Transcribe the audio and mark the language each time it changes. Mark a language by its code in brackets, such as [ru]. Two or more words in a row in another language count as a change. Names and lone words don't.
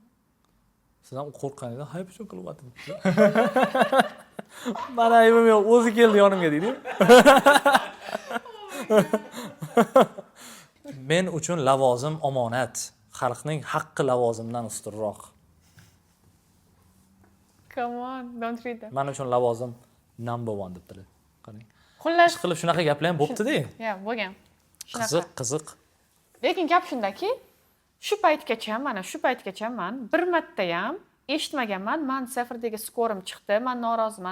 [uz] Sizdan qo'rqqaningizdan hayp uchun qilyapti. Mana aybim yo'q, o'zi keldi yonimga deydi. Men uchun lavozim omonat, xalqning haqqi lavozimdan ustunroq. [en] Come on, don't read that. [uz] Men uchun lavozim number 1 debdilar. Qarang. Xullas, qilib shunaqa gaplar ham bo'pti-da. Ya, bo'lgan. Qiziq. Lekin gap shundaki, shu paytgacha men bir marta ham eshitmaganman. Men sefrdagi skorim chiqdi. Men noroziman.